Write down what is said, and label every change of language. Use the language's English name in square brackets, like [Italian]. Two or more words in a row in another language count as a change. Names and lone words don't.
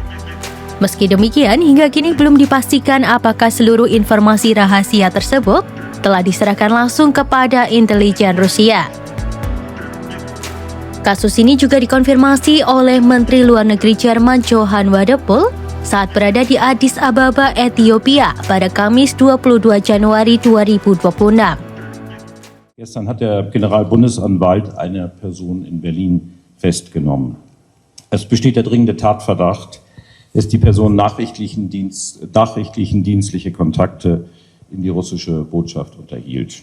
[Indonesian] Meski demikian, hingga kini belum dipastikan apakah seluruh informasi rahasia tersebut telah diserahkan langsung kepada intelijen Rusia. Kasus ini juga dikonfirmasi oleh Menteri Luar Negeri Jerman Johann Wadephul saat berada di Addis Ababa, Ethiopia pada Kamis 22 Januari 2026. [German] Gestern hat der Generalbundesanwalt eine Person in Berlin festgenommen. Es besteht der dringende Tatverdacht, dass die Person nachrichtlichen dienstliche Kontakte in die russische Botschaft unterhielt.